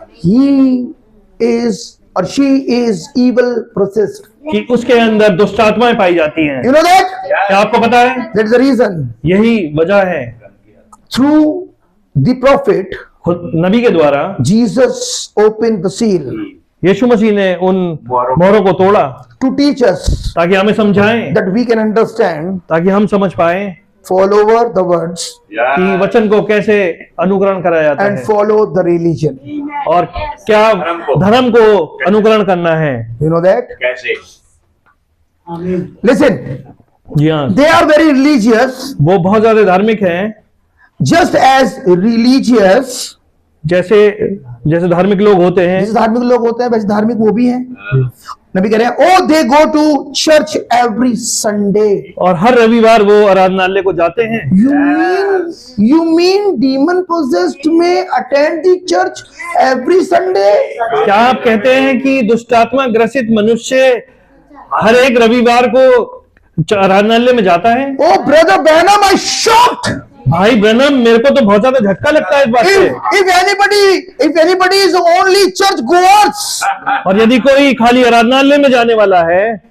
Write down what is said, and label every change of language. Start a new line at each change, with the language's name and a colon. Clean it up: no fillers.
English: he is or she is evil possessed.
Hindi: कि उसके अंदर दुष्ट आत्माएं पाई जाती हैं।
English: You know that?
Hindi: क्या आपको पता है?
English: That is the reason.
Hindi: यही वजह है।
English: Through the prophet,
Hindi: खुद नबी के द्वारा
English: Jesus opened the seal
Hindi: यीशु मसीह ने उन मोहरों को तोड़ा
English: to teach us
Hindi: ताकि हमें समझाएं,
English: that we can understand,
Hindi: ताकि हम समझ पाए
English: follow over the words,
Hindi: कि वचन को कैसे अनुकरण करा जाता
English: and
Hindi: है
English: follow the religion.
Hindi: और क्या धर्म को अनुकरण करना है।
English: You know that?
Hindi: कैसे? आमीन।
English: Listen,
Hindi: जी हाँ,
English: they are very religious,
Hindi: वो बहुत ज्यादा धार्मिक हैं,
English: just as religious,
Hindi: जैसे धार्मिक लोग होते हैं, जैसे धार्मिक लोग होते हैं वैसे धार्मिक वो भी हैं। नबी कह रहे हैं,
English: oh they go to church every Sunday.
Hindi: और हर रविवार वो आराधनालय को जाते हैं।
English: You mean demon possessed may attend the church every Sunday?
Hindi: क्या आप कहते हैं कि दुष्टात्मा ग्रसित मनुष्य हर एक रविवार को आराधनालय में जाता है?
English: Oh brother Branham, I shocked.
Hindi: भाई ब्रनम, मेरे को तो बहुत ज्यादा झटका लगता है इस बात से।
English: If anybody is only church goers
Hindi: और यदि कोई खाली आराधनालय में जाने वाला है,